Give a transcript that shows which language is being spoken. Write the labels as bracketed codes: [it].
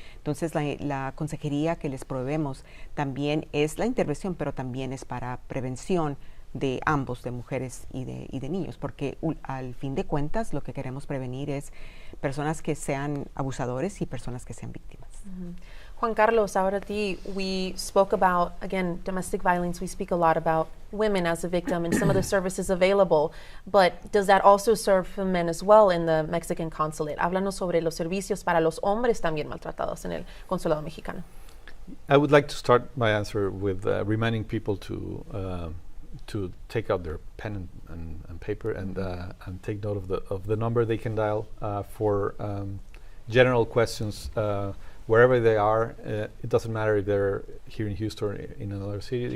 [es] Entonces la consejería que les proveemos también es la intervención, pero también es para prevención de ambos, de mujeres y de niños, porque al fin de cuentas lo que queremos prevenir es personas que sean abusadores y personas que sean víctimas. [en] Juan Carlos, [es] ahora a ti, [en] we spoke about, again, domestic violence. We speak a lot about women as a victim and some of the services available, but does that also serve for men as well in the Mexican consulate? [es] Háblanos sobre los servicios para los hombres también maltratados en el consulado mexicano. [en] I would like to start my answer with reminding people to take out their pen and paper and take note of the number they can dial for general questions wherever they are. It doesn't matter if they're here in Houston or in another city.